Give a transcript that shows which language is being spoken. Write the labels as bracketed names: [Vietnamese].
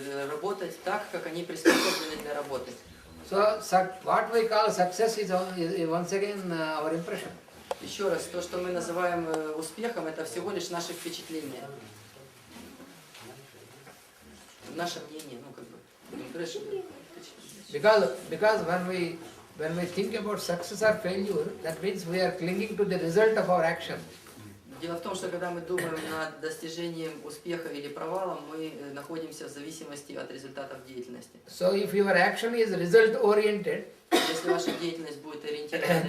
[Russian] Работать так, как они приспособлены для работы. [English] So what we call success is once again our impression. [Russian] Еще раз, то, что мы называем успехом, это всего лишь наши впечатления. Наше мнение, impression. [English] Because when we think about success or failure, that means we are clinging to the result of our action. [Russian] Дело в том, что когда мы думаем над достижением успеха или провалом, мы находимся в зависимости от результатов деятельности. [English] So if your action is result oriented, [Russian] если ваша деятельность будет ориентирована на